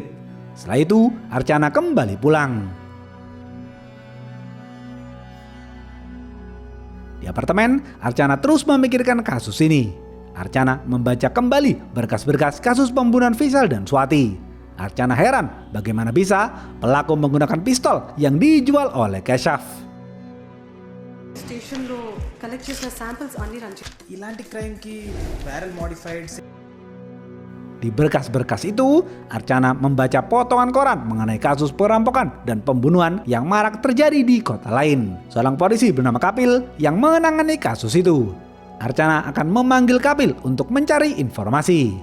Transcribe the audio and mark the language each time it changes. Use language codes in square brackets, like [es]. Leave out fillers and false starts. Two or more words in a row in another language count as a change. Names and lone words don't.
[id] Setelah itu Archana kembali pulang. Di apartemen, Archana terus memikirkan kasus ini. Archana membaca kembali berkas-berkas kasus pembunuhan Vishal dan Swati. Archana heran bagaimana bisa pelaku menggunakan pistol yang dijual oleh Keshav. [te] స్టేషన్లో కలెక్ట్ చేసిన శాంపిల్స్ అన్ని రన్ ఇలాంటి క్రైమ్కి [en] barrel modified [id] Di berkas-berkas itu, Archana membaca potongan koran mengenai kasus perampokan dan pembunuhan yang marak terjadi di kota lain. Seorang polisi bernama Kapil yang menangani kasus itu. Archana akan memanggil Kapil untuk mencari informasi.